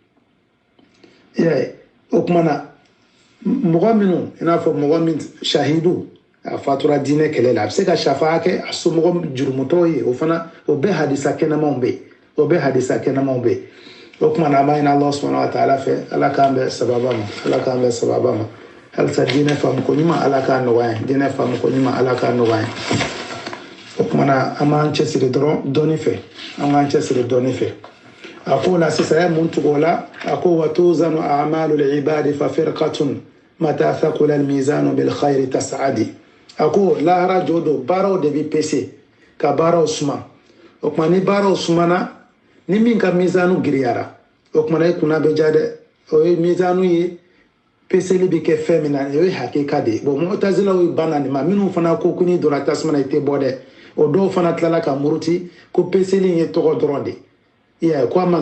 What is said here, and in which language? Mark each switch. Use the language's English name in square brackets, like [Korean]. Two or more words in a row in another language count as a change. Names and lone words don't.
[Bambara] yen o kumana mɔgɔ minnu i n'a fɔ mɔgɔ min shahidu a fatura diinɛ kɛlɛ la a bɛ se ka shafa'a kɛ a somɔgɔ jurumutɔw ye o fana o bɛɛ hadisa kɛnɛmanw bɛ yen o bɛɛ hadisa kɛnɛmanw bɛ yen o kumana an b'a ɲini [Arabic] الله سبحانه وتعالى [Bambara] fɛ ala k'an bɛ sababa ma ala k'an bɛ sababa ma halisa diinɛ faamuko ɲuman ala k'a nɔgɔya ye diinɛ faamuko ɲuman ala k'a nɔgɔya ye o kumana an b'an cɛsiri dɔrɔn dɔɔni fɛ an b'an cɛsiri dɔɔni fɛ a ko la sisan a ye mun tugu o la a ko [Arabic] وتوزن أعمال العباد ففرقة متى ثقل الميزان بالخير تسعد [Bambara] a ko lahara jɔ don baaraw de bɛ pese ka baaraw suma o kuma ni baaraw sumana ni min ka mizanu giriyara o kuma e kunna bɛ ja dɛ o ye mizanu ye peseli bɛ kɛ fɛn min na o ye hakika de ye bon mu'tazilaw ye ban na nin ma minnu fana ko ko n'i donna tasuma na i tɛ bɔ dɛ o dɔw fana tilala ka muruti ko peseli in ye tɔgɔ dɔrɔn de i y'a ye ko a man